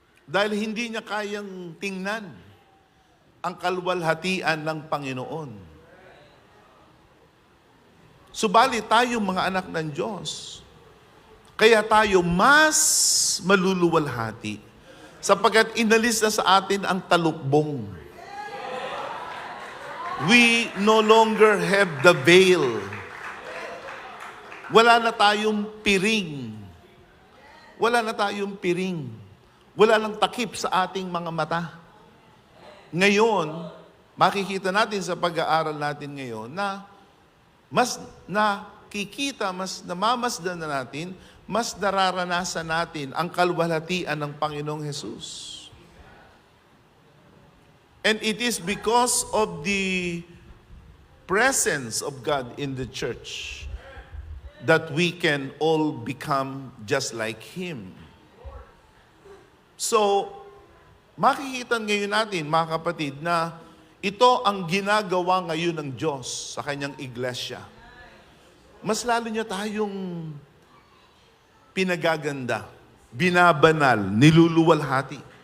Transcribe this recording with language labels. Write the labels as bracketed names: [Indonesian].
[Filipino] Dahil hindi niya kayang tingnan ang kalwalhatian ng Panginoon. Subalit tayo mga anak ng Diyos, kaya tayo mas maluluwalhati sapagkat inalis na sa atin ang talukbong. [English] We no longer have the veil. [Filipino] Wala na tayong piring. Wala na tayong piring. Wala nang takip sa ating mga mata. Ngayon, makikita natin sa pag-aaral natin ngayon na mas nakikita, mas namamasdan na natin, mas nararanasan natin ang kalwalhatian ng Panginoong Hesus. [English] And it is because of the presence of God in the church that we can all become just like Him. [Filipino] So, makikita ngayon natin, mga kapatid, na ito ang ginagawa ngayon ng Diyos sa kanyang iglesia. mas lalo niya tayong pinagaganda, binabanal, niluluwalhati.